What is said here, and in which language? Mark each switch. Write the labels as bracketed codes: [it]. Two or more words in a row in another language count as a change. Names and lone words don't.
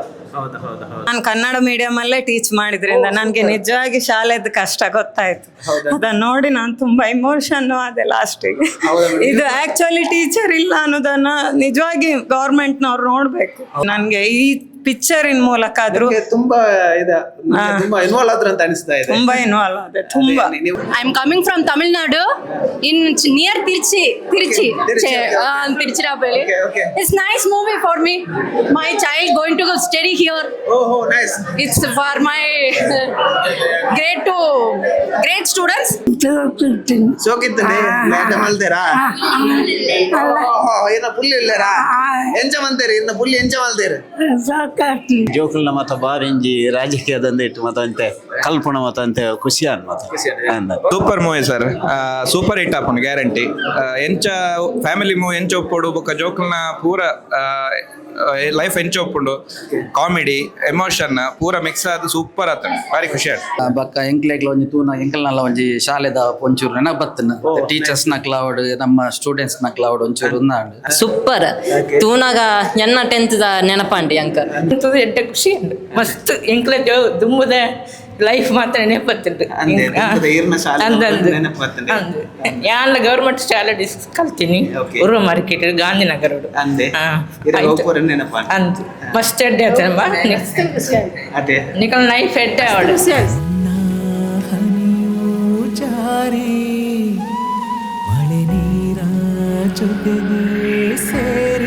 [kn] ನಾನು ಕನ್ನಡ ಮೀಡಿಯಂ ಅಲ್ಲೇ ಟೀಚ್ ಮಾಡಿದ್ರಿಂದ ನನಗೆ ನಿಜವಾಗಿ ಶಾಲೆದ ಕಷ್ಟ ಗೊತ್ತಾಯ್ತು. ಅದನ್ನ ನೋಡಿ ನಾನು ತುಂಬಾ ಇಮೋಷನ್ ಆದೆ ಲಾಸ್ಟಿಗೆ. ಇದು ಆಕ್ಚುಲಿ ಟೀಚರ್ ಇಲ್ಲ ಅನ್ನೋದನ್ನ ನಿಜವಾಗಿ ಗವರ್ಮೆಂಟ್ನವ್ರು ನೋಡ್ಬೇಕು. ನನ್ಗೆ ಈ ಪಿಕ್ಚರಿನ ಮೂಲಕ ಆದ್ರೂ ತುಂಬಾ ಇನ್ವಾಲ್ವ್ ಆದ್ರು ಅಂತ ಅನಿಸ್ತಾ ಇದೆ. ತುಂಬಾ ಇನ್ವಾಲ್ವ್ ಆದೆ ತುಂಬಾ. [en] I am coming from Tamil Nadu in near Tiruchirappalli. It's nice movie for me. My child going to study here. It's for my great students. [tcy] ಸೋಕಿತ್ತನೆ ಮಲ್ದೇರಾ ಇನ್ನ ಪುಲ್ಲಿ ಇಲ್ಲೇರಾ ಎಂಚ ಮಂತೇರಿ ಇನ್ನ ಪುಲ್ಲಿ ಎಂಚ ಮಲ್ದೇರು ಜೋಕುಲ್ನ ಮತ ಬಾರಿಂಜಿ ರಾಜಕೀಯದಂದ ಇಟ್ಟು ಮತ ಕಲ್ಪನ ಮತ ಅಂತ ಖುಷಿ ಅನ್ಮತ. [en] super movie sir, super hit ಆಪನ್ ಗ್ಯಾರಂಟಿ. [tcy] ಎಂಚ [en] family movie [tcy] ಎಂಚ ಒಪ್ಪುಡು ಬೊಕ್ಕ ಜೋಕುಲ್ನ ಪೂರ ಲೈಫ್ ಎಂಚ ಒಪ್ಪುಂಡು. [en] comedy emotion [tcy] ಪೂರ ಮಿಕ್ಸ್ ಆದ್ ಸೂಪರ್ ಆತ, ಭಾರಿ ಖುಷಿ ಆಯ್ತು. ಬಕ್ಕ ಎಂಕ್ಲೆಗ್ಲ ಒಂಜಿ ತೂನ ಎಂಕಲ್ನಲ್ಲ ಒಂಜಿ ಶಾಲೆದ ಒಂಚೂರು ನೆನಪು ಬತ್ತನ ಟೀಚರ್ಸ್ ನ ಕ್ಲೌಡ್ ನಮ್ಮ ಸ್ಟೂಡೆಂಟ್ಸ್ ನ ಕ್ಲೌಡ್ ಒಂಚೂರು ಉಂದಾಂಡು ಸೂಪರ್ ತೂನಾಗ ಎನ್ನ 10th ದ ನೆನಪಂಡಿ ಅಂಕ ಎಡ್ಡೆ ಖುಷಿ ಮಸ್ತ್ ಎಂಕ್ಲೆ ದುಮ್ಮುದ ಲೈಫ್ ಮಾತ್ರ ನೆನಪತ್ತುಂಡು. ಯಾನ್ಲ ಗವರ್ಮೆಂಟ್ ಶಾಲೆ ಕಲ್ತೀನಿ ಉರ್ವ ಮಾರ್ಕೆಟ್ ಗಾಂಧಿನಗರ ಅಂದು ಮಸ್ತ್ ಎಡ್ಡೆ ನಿಕಲ್ ಲೈಫ್ ಎಡ್ಡೆ ಅವಳು [kn] ಮಳೆ ನೀರ ಜೊತೆಗೆ